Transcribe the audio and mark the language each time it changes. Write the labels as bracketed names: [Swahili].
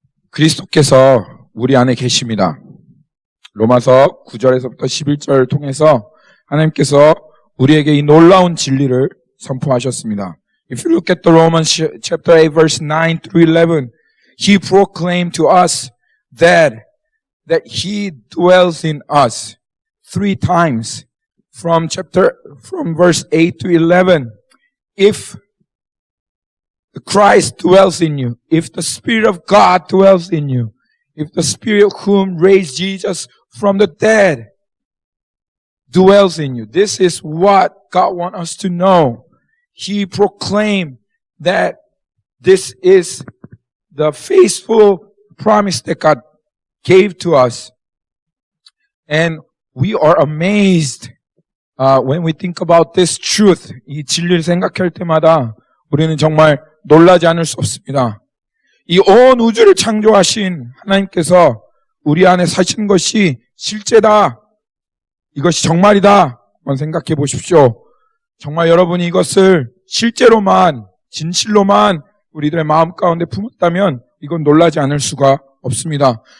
[Korean] 그리스도께서 우리 안에 계십니다. 로마서 9절에서부터 11절을 통해서 하나님께서 우리에게 이 놀라운 진리를 선포하셨습니다. [English] If you look at the Romans chapter 8 verse 9 through 11, He proclaimed to us that He dwells in us 3 times from verse 8 to 11. If Christ dwells in you, if the Spirit of God dwells in you, if the Spirit whom raised Jesus from the dead dwells in you, this is what God wants us to know. He proclaimed that this is the faithful promise that God gave to us. And we are amazed when we think about this truth. [Korean] 이 진리를 생각할 때마다 우리는 정말 놀라지 않을 수 없습니다. 이 온 우주를 창조하신 하나님께서 우리 안에 사신 것이 실제다. 이것이 정말이다. 한번 생각해 보십시오. 정말 여러분이 이것을 실제로만, 진실로만 우리들의 마음 가운데 품었다면 이건 놀라지 않을 수가 없습니다.